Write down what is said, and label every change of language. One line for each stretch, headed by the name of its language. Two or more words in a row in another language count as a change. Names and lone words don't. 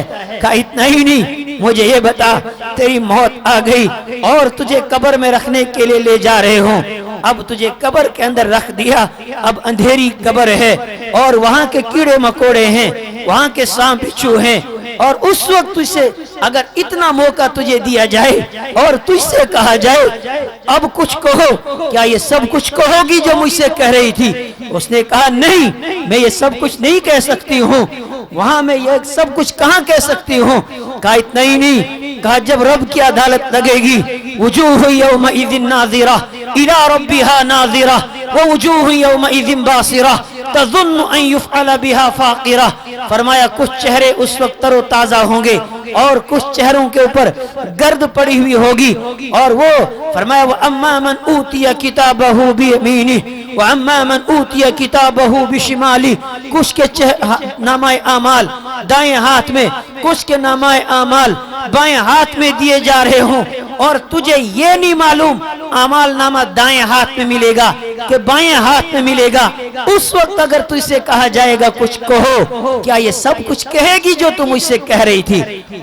Hindi: कहा इतना ही नहीं, मुझे ये बता तेरी मौत आ गई और तुझे कब्र में रखने के लिए ले जा रहे हो, अब तुझे कब्र के अंदर रख दिया, अब अंधेरी कब्र है और वहाँ के कीड़े मकोड़े हैं, वहाँ के सांप बिच्छू हैं, और उस वक्त तुझसे अगर इतना मौका तुझे दिया जाए और तुझसे कहा जाए अब कुछ कहो, क्या ये सब कुछ कहोगी जो मुझसे कह रही थी। उसने कहा नहीं, मैं ये सब कुछ नहीं कह सकती हूँ, वहां मैं ये सब कुछ कहाँ कह सकती हूँ। कहा इतना ही नहीं, कहा जब रब की अदालत लगेगी
Arabic: وجوه يومئذ ناضرة إلى ربها ناظرة ووجوه يومئذ باسرة تظن أن يفعل بها فاقرة.
Hindi: फरमाया कुछ चेहरे उस वक्त तरोताजा होंगे और कुछ चेहरों के ऊपर गर्द पड़ी हुई होगी, और वो फरमाया
Arabic: وأما من أوتي كتابه بيمينه وأما من أوتي كتابه بشماله.
Hindi: कुछ के नामाए आमाल दाएं हाथ में, कुछ के नामाए आमाल बाएं हाथ में दिए जा रहे हों, और तुझे ये नहीं मालूम आमाल नामा दाएं हाथ में मिलेगा कि बाएं हाथ में मिलेगा। उस वक्त अगर तुझसे कहा जाएगा कुछ कहो, क्या ये सब कुछ कहेगी जो तू मुझसे कह रही थी।